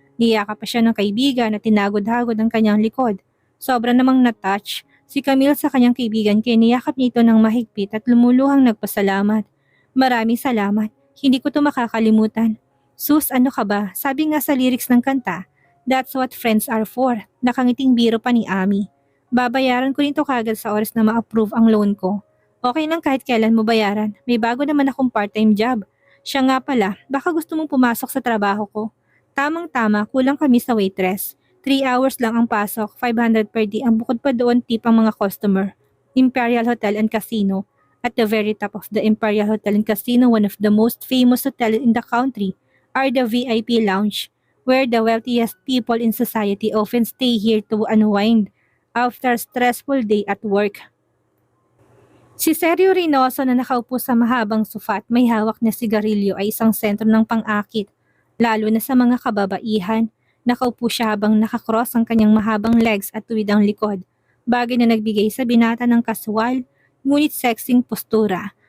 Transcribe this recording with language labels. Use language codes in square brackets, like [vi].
[tl] Niyaka pa siya ng kaibigan at tinagod-hagod ang kanyang likod. Sobra namang na-touch si Camille sa kanyang kaibigan kaya niyakap niya ito ng mahigpit at lumuluhang nagpasalamat. "Maraming salamat. Hindi ko to makakalimutan." "Sus, ano ka ba? Sabi nga sa lyrics ng kanta, That's what friends are for. Nakangiting biro pa ni Ami. Babayaran ko rin to kagad sa oras na ma-approve ang loan ko. Okay lang kahit kailan mo bayaran. May bago naman akong part-time job. Siya nga pala, baka gusto mong pumasok sa trabaho ko. Tamang-tama, kulang kami sa waitress. 3 hours lang ang pasok, 500 per day. Ang bukod pa doon tip ang mga customer. [en] Imperial Hotel and Casino. At the very top of the Imperial Hotel and Casino, one of the most famous hotels in the country, are the VIP Lounge, where the wealthiest people in society often stay here to unwind after a stressful day at work. [tl] Si Sergio Reynoso na nakaupo sa mahabang sofa at may hawak na sigarilyo ay isang sentro ng pang-akit, lalo na sa mga kababaihan. Nakaupo siya habang nakakross ang kanyang mahabang legs at tuwid ang likod, bagay na nagbigay sa binata ng kaswal, ngunit sexing postura.